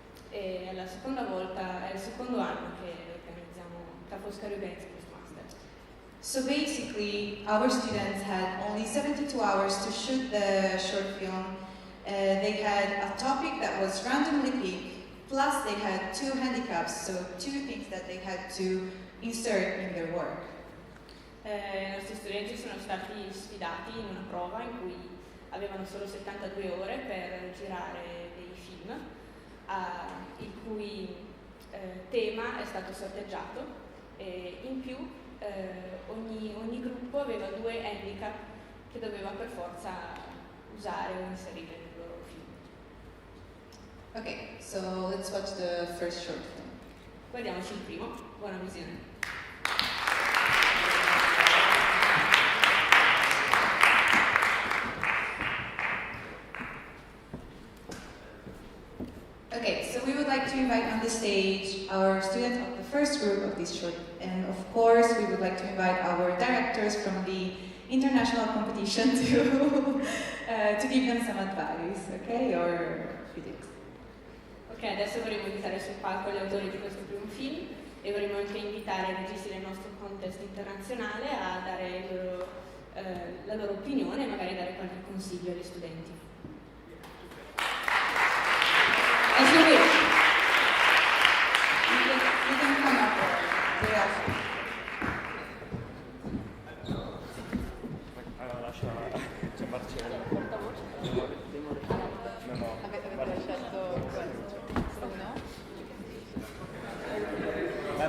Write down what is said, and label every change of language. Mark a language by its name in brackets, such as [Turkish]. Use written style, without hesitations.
[Italian] È la seconda volta, è il secondo anno che organizziamo, Ca' Foscari organizza questo master. [English] So basically, our students had only 72 hours to shoot the short film. They had a topic that was randomly picked, plus they had 2 handicaps, so 2 things that they had to insert in their work. [Italian] I nostri studenti sono stati sfidati in una prova in cui avevano solo 72 ore per girare dei film, il cui tema è stato sorteggiato e in più ogni gruppo aveva 2 handicap che doveva per forza usare o inserire nel loro film. [English] Okay, so let's watch the first short film. [Italian] Guardiamoci il primo, buona visione. [English] Okay, so we would like to invite on the stage our students of the first group of this short, and of course we would like to invite our directors from the international competition to give them some advice, okay, or critics. [Italian] Ok, adesso vorremmo invitare sul palco gli autori di questo primo film e vorremmo anche invitare i registi del nostro contest internazionale a dare la loro opinione e magari dare qualche consiglio agli studenti. [English] As you wish. You can come up very often. [Italian] Allora lascia c'è Marcello. No. Avete lasciato questo, no?